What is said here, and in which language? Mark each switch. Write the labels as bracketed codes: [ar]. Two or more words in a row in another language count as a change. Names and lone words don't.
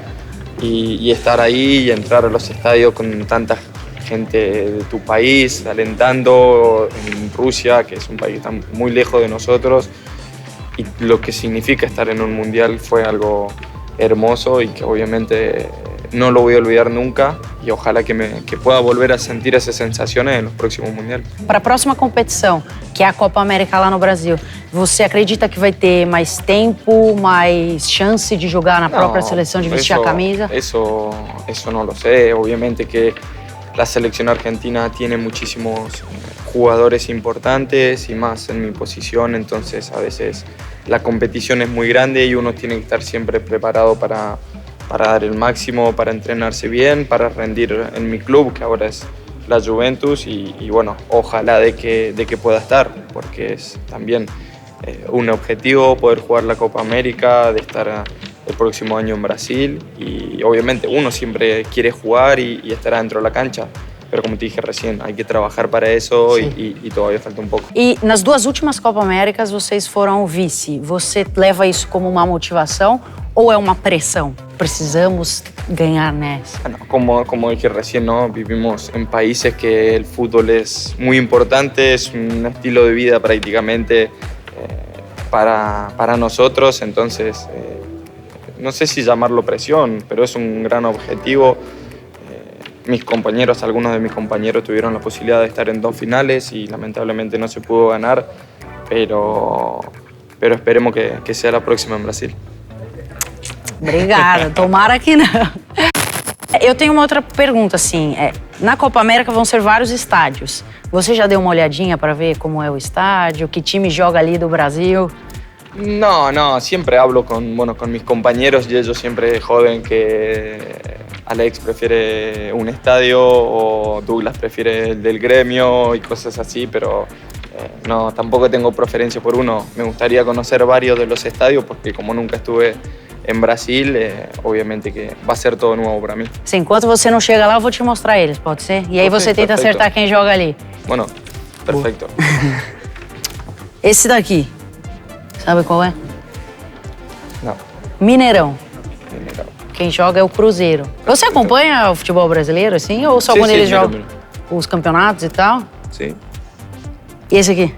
[es] y estar ahí y entrar a los estadios con tanta gente de tu país, alentando en Rusia, que es un país tan muy lejos de nosotros, y lo que significa estar en un mundial fue algo hermoso y que obviamente no lo voy a olvidar nunca y ojalá que pueda volver a sentir esas sensaciones en los próximos mundiales. [pt] Para a próxima competição, que é a Copa América lá no Brasil, você acredita que vai ter mais tempo, mais chance de jogar na própria seleção, de vestir a camisa? [es] Eso no lo sé. Obviamente que la selección argentina tiene muchísimos jugadores importantes y más en mi posición, entonces a veces la competición es muy grande y uno tiene que estar siempre preparado para dar el máximo, para entrenarse bien, para rendir en mi club, que ahora es la Juventus, y bueno, ojalá de que pueda estar, porque es también un objetivo poder jugar la Copa América, de estar el próximo año en Brasil, y obviamente uno siempre quiere jugar y estar dentro de la cancha, pero como te dije recién, hay que trabajar para eso e todavía falta [pt] um pouco. E nas duas últimas Copa Américas vocês foram vice. Você leva isso como uma motivação ou é uma pressão? Precisamos ganhar nessa. [es] Bueno, como dije recién, ¿no? Vivimos en países que el fútbol es muy importante, es un estilo de vida prácticamente para nosotros, entonces no sé si llamarlo presión, pero es un gran objetivo. Algunos de mis compañeros tuvieron la posibilidad de estar en 2 finales y lamentablemente no se pudo ganar, pero esperemos que sea la próxima en Brasil. [pt] Obrigada, tomara que não. Eu tenho uma outra pergunta, assim, na Copa América vão ser vários estádios. Você já deu uma olhadinha para ver como é o estádio, que time joga ali do Brasil? [es] No, siempre hablo con mis compañeros y ellos siempre joden que Alex prefiere un estadio o Douglas prefiere el del gremio y cosas así, pero no, tampoco tengo preferencia por uno. Me gustaría conocer varios de los estadios porque como nunca estuve en Brasil, obviamente que va a ser todo nuevo para mí. [pt] Sim, enquanto você não chega lá, eu vou te mostrar eles, pode ser? E aí você tenta acertar quem joga ali. [es] Bueno, perfecto. [pt] Esse daqui, sabe qual é? Não. Mineirão. Mineirão. Quem joga é o Cruzeiro. Você acompanha o futebol brasileiro, assim? Ou só quando eles jogam os campeonatos e tal? Sim. E esse aqui?